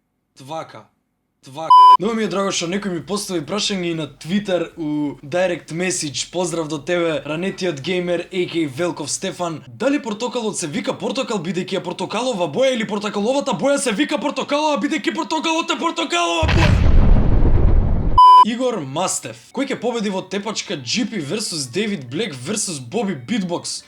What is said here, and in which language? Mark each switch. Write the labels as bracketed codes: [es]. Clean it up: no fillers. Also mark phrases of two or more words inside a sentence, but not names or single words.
[mk] Много ми е драго што некој ми постави прашање и на Twitter у [en] direct message. [mk] Поздрав до тебе, ранетиот геймер, a.k.a. Велков Стефан. Дали портокалот се вика портокал бидејќи е портокалова боја или портокаловата боја се вика портокалова бидејќи портокалот е портокалова боја? Игор Мастев. Кој ќе победи во тепачка GP versus David Black versus Bobby Beatbox?